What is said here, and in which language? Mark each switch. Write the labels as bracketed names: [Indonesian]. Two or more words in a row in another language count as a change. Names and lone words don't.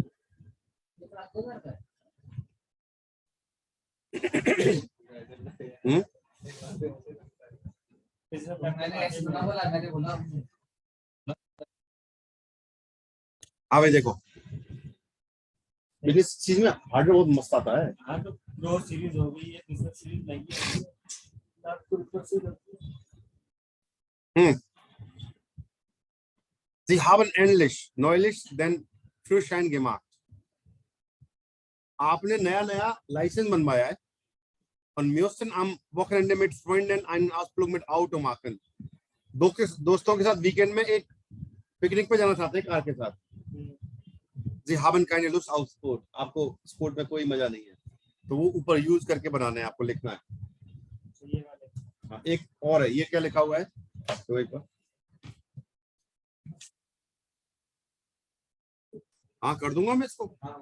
[Hindi] मैंने बोला हाँ भाई देखो, लेकिन इस चीज में हार्डवेयर बहुत मस्त आता है। हाँ तो [English] pro series [Hindi] हो गई है, [English] business series [Hindi] लगी है, आपको ऊपर से [German] Sie haben ähnlich neulich den Führerschein gemacht. [Hindi] आपने नया नया लाइसेंस बनवाया है और [German] müssen am Wochenende mit Freunden einen Ausflug mit Auto machen. [Hindi] दोस्तों के साथ वीकेंड में एक पिकनिक पे जाना चाहते हैं कार के साथ। [German] Sie haben keine Lust auf Sport. [Hindi] आपको स्पोर्ट में कोई मजा नहीं है, तो वो ऊपर यूज करके बनाना है, आपको लिखना है। हाँ, एक और है, ये क्या लिखा हुआ है तो एक बार हाँ कर दूंगा मैं इसको।